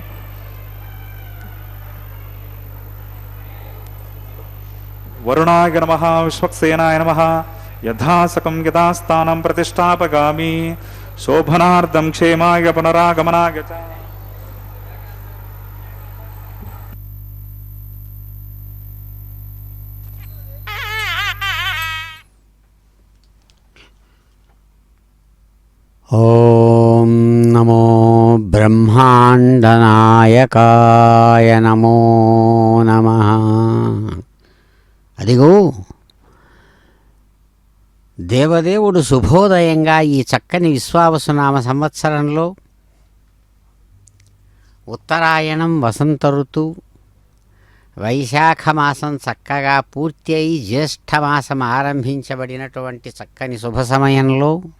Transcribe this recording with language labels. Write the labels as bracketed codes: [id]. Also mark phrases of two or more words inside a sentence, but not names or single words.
[sa] वरुणाय नमः विश्वक्सेनाय नमः यथासकं यथास्थानं प्रतिष्ठापयामि शोभनार्थं क्षेमाय पुनरागमनाय च ఓం నమో బ్రహ్మాండనాయకాయ నమో నమః. [te] అదిగో దేవదేవుడు శుభోదయంగా ఈ చక్కని విశ్వావసునామ సంవత్సరంలో ఉత్తరాయణం వసంత ఋతువు వైశాఖ మాసం చక్కగా పూర్తి అయి జ్యేష్ఠమాసం ఆరంభించబడినటువంటి చక్కని శుభ సమయంలో